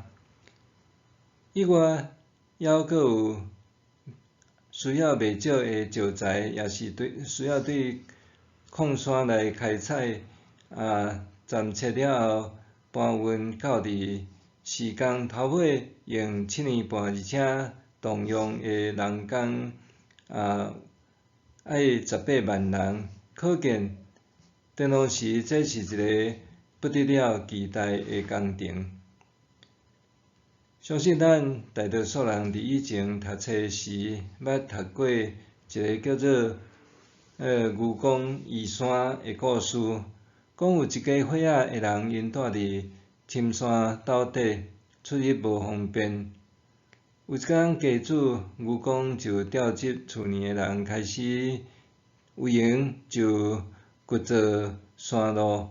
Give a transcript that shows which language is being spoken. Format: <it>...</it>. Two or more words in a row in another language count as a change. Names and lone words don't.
<nan>以外，还佫有需要袂少的石材，也是需要对矿山来开采，暂测了后搬运到伫施工头尾用7年半，而且动用的人工爱18万人，可见当时这是一个不得了期待的工程。相信咱大多数人伫以前读册时，捌读过一个叫做愚公移山的故事，讲有一家伙仔的人，因住伫深山斗底，出入无方便。有一天，家主愚公就调集厝里的人，开始有闲就掘造山路。</nan>